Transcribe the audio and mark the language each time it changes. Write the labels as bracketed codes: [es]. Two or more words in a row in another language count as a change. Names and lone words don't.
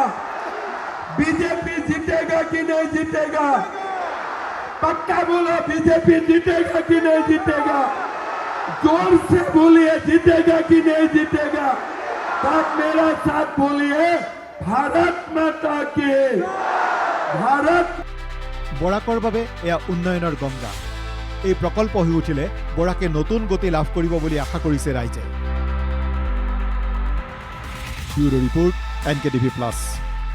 [hi] बीजेपी जीतेगा कि नहीं जीतेगा? पक्का बोलो, बीजेपी जीतेगा कि नहीं जीतेगा? जोर से बोलिए, जीतेगा कि नहीं जीतेगा? तब मेरा साथ बोलिए, भारत माता की। भारत [as] বৰাকৰ বাবে এয়া উন্নয়নৰ গংগা। এই প্ৰকল্প হৈ উঠিলে বৰাকে নতুন গতি লাভ কৰিব বুলি আশা কৰিছে ৰাইজে। ব্যুৰো ৰিপৰ্ট, NKTV+।